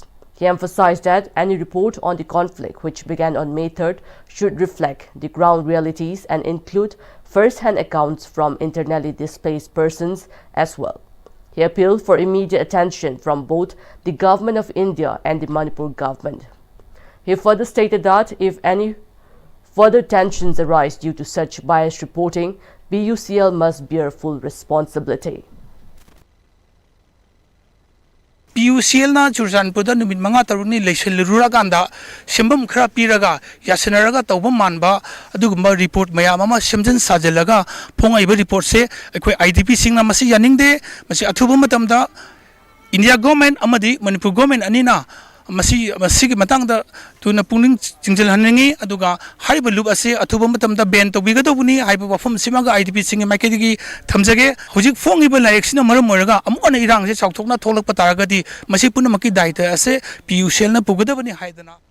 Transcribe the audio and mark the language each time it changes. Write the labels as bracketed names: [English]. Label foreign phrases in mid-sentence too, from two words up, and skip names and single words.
[English] He emphasized that any report on the conflict, which began on May 3rd, should reflect the ground realities and include first-hand accounts from internally displaced persons as well. He appealed for immediate attention from both the Government of India and the Manipur government. He further stated that if any further tensions arise due to such biased reporting, PUCL must bear full responsibility. [Manipuri] PUCL na Churachandpur numit manga taruni leiselurura kanda sembam khara piraga yasenaraga tawba manba adugumba report mayam ama semjan sajalaga phongaiba report se akhoi IDP singna masi yaningde masi athuba matamda India government amadi Manipur government anina masi matangda tuna puning jingjal haningi aduga haiba loop ase athuba matamda ban tobiga dobuni haiba wafam simaga IDP singi maikedi thamjage hojik fongiba layeksina maram moraga amona irang se chawthokna tholak pataragadi masi punamaki daita ase PUCL na pugadabani haidana.